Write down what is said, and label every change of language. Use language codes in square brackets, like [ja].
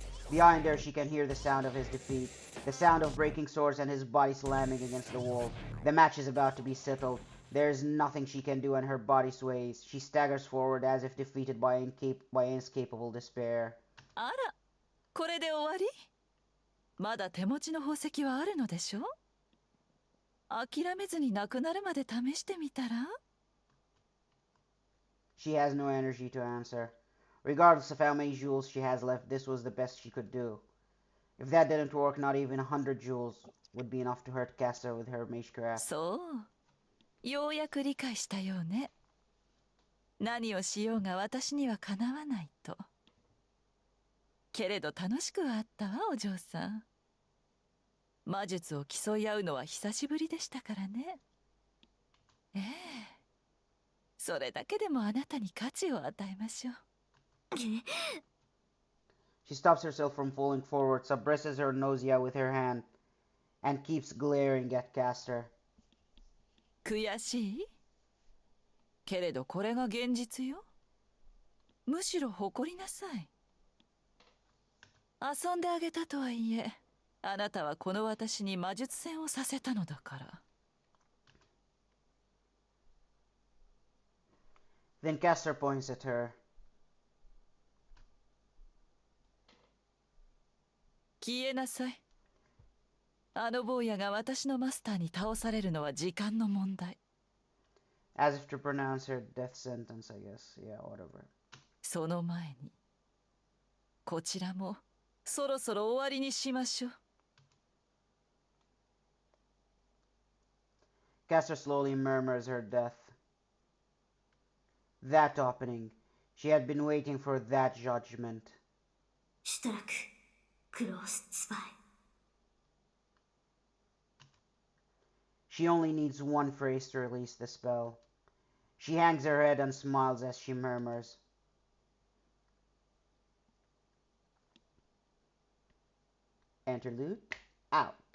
[en] Behind her, she can hear the sound of his defeat. The sound of breaking swords and his body slamming against the wall. The match is about to be settled. There is nothing she can do and her body sways. She staggers forward as if defeated by inescapable despair. [ja] あら、これで終わり？まだ手持ちの宝石はあるのでしょ？諦めずになくなるまで試してみたら？ [en] She has no energy to answer. Regardless of how many jewels she has left, this was the best she could do. If that didn't work, not even 100 jewels would be enough to hurt Caster with her Magecraft. [ja] そう、ようやく理解したようね。何をしようが私にはかなわないと。けれど楽しくはあったわ、お嬢さん。魔術を競い合うのは久しぶりでしたからね。ええ。それだけでもあなたに価値を与えましょう。 [en] She stops herself from falling forward, suppresses her nausea with her hand, and keeps glaring at Caster. [ja] 悔しい？けれどこれが現実よ。むしろ誇りなさい。遊んであげたとはいえ、あなたはこの私に魔術戦をさせたのだから。 [en] Then Caster points at her. [ja] 消えなさい。あの坊やが私のマスターに倒されるのは時間の問題。 [en] As if to pronounce her death sentence, I guess. Yeah, whatever. [ja] その前に、こちらもそろそろ終わりにしましょう。 [en] Caster slowly murmurs her death. That opening. She had been waiting for that judgment. [ja] シュトラク、クロースツバイ。 [en] She only needs one phrase to release the spell. She hangs her head and smiles as she murmurs. Interlude out.